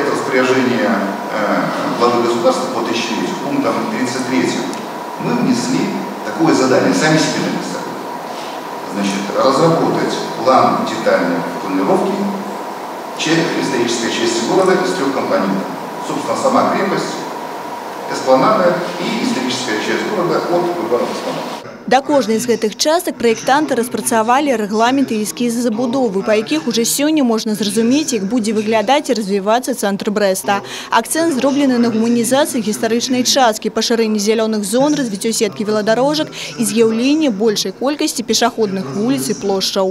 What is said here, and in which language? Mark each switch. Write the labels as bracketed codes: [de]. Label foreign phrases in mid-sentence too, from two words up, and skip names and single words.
[ru] распоряжения главы государства по тысячелетию, пунктом 33, мы внесли такое задание, сами себе написали. Значит, разработать план детальной планировки исторической части города из 3 компонентов. Собственно, сама крепость, эспланада и историческая часть города от бульвара Эспланады. [be] Да кожнай з гэтых частак праектанты распрацавалі рэгламенты і эскізы забудовы, па якіх уже сёння можна зразумець, як будзе выглядаць і развівацца цэнтр Брэста. Акцэнт зроблены на гуманізацыі гістарычнай часткі, пашырэнні зялёных зон, развіццё сеткі веладарожак і з'яўленне большай колькасці пешаходных вуліц і плошчаў.